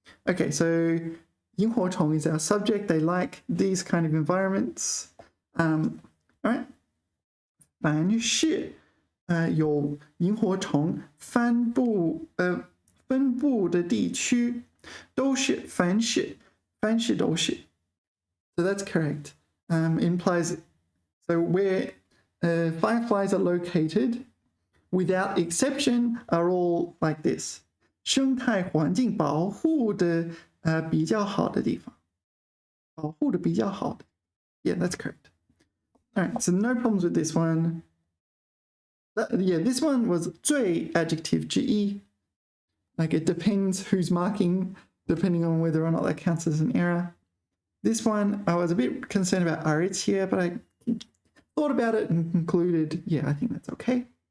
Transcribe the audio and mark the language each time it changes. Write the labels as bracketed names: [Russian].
[English] Okay, so 萤火虫 is our subject. They like these kind of environments. All right. [Chinese] 凡是有萤火虫分布的地区，都是凡是都是。 [English] So that's correct. Implies so where fireflies are located, without exception, are all like this. [Chinese] 生态环境保护的比较好的地方，保护的比较好的。 [English] Yeah, that's correct. All right, so no problems with this one. Yeah, this one was 最 adjective 之一. Like it depends who's marking, depending on whether or not that counts as an error. This one, I was a bit concerned about arits here, but I thought about it and concluded, yeah, I think that's okay.